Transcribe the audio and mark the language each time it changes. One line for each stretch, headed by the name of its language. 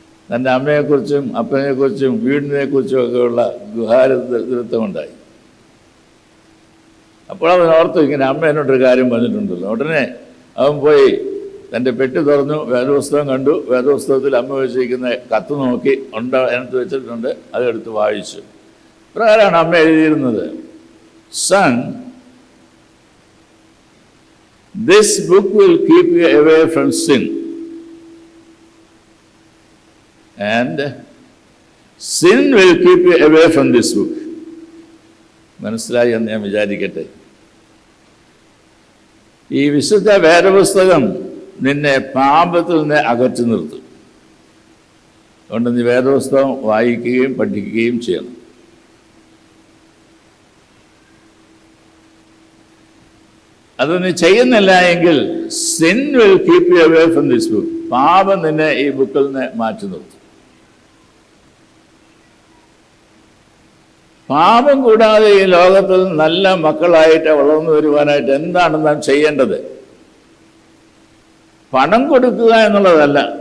Malayalam: തൻ്റെ അമ്മയെക്കുറിച്ചും അപ്പനെക്കുറിച്ചും വീടിനെക്കുറിച്ചും ഒക്കെയുള്ള ഗുഹാരതൃത്വം ഉണ്ടായി. അപ്പോൾ അവൻ ഓർത്തു, ഇങ്ങനെ അമ്മ എന്നോടൊരു കാര്യം പറഞ്ഞിട്ടുണ്ടല്ലോ. ഉടനെ അവൻ പോയി തൻ്റെ പെട്ടി തുറന്നു, വേദപുസ്തകം കണ്ടു. വേദപുസ്തകത്തിൽ അമ്മ വെച്ചിരിക്കുന്ന കത്ത് നോക്കി, അതിനകത്ത് വെച്ചിട്ടുണ്ട്, അതെടുത്ത് വായിച്ചു. പ്രകാരമാണ് അമ്മ എഴുതിയിരുന്നത്, sun,
English: this book will keep you away from sin and sin will keep you away from this book.
Malayalam: മനസ്സിലായി എന്ന് ഞാൻ വിചാരിക്കട്ടെ. ഈ വിശുദ്ധ വേദപുസ്തകം നിന്നെ പാപത്തിൽ നിന്ന് അകറ്റി നിർത്തും. അതുകൊണ്ട് നീ വേദപുസ്തകം വായിക്കുകയും പഠിക്കുകയും ചെയ്യണം. അത് നീ ചെയ്യുന്നില്ല എങ്കിൽ
English: sin will keep you away from this book.
Malayalam: പാപം നിന്നെ ഈ ബുക്കിൽ നിന്ന് മാറ്റി നിർത്തും. പാപം കൂടാതെ ഈ ലോകത്തിൽ നല്ല മക്കളായിട്ട് വളർന്നു വരുവാനായിട്ട് എന്താണ് നാം ചെയ്യേണ്ടത്? പണം കൊടുക്കുക എന്നുള്ളതല്ല.